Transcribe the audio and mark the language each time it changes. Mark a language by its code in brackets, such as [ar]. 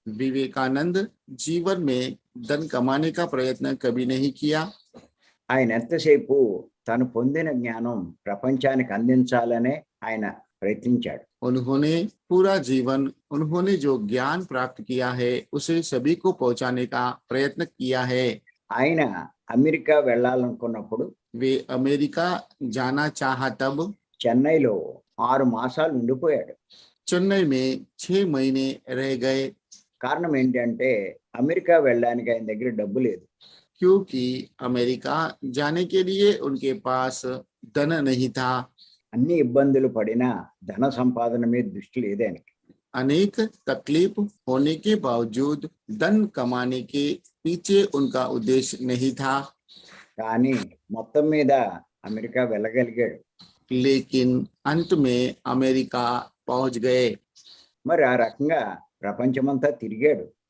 [hi] विवेकानंद जीवन में धन कमाने का प्रयत्न कभी नहीं किया. [te] ఆయన ఎంతసేపు తను పొందిన జ్ఞానం ప్రపంచానికి అందించాలనే ఆయన ప్రయత్నించాడు. [hi] उन्होंने पूरा जीवन उन्होंने जो ज्ञान प्राप्त किया है उसे सभी को पहुंचाने का प्रयत्न किया है. [te] ఆయన అమెరికా వెళ్ళాలనుకున్నప్పుడు [hi] वे अमेरिका जाना चाहा तब [te] చెన్నైలో 6 మాసాలు ఉండిపోయాడు. [hi] चेन्नई में 6 महीने रह गए. [te] కారణం ఏంటంటే అమెరికా వెళ్ళడానికి ఆయన దగ్గర డబ్బు లేదు. [hi] क्योंकि अमेरिका जाने के लिए उनके पास धन नहीं था. [te] అన్ని ఇబ్బందులు పడినా ధన సంపాదన మీద దృష్టి లేదు ఆయనకి. [hi] अनेक तकलीफ होने के बावजूद धन कमाने के पीछे उनका उद्देश्य नहीं था. [te] కానీ మొత్తం మీద అమెరికా వెళ్ళగలిగాడు. [hi] लेकिन अंत में अमेरिका पहुंच गए [te] మరి ఆ రకంగా ప్రపంచమంతా తిరిగాడు.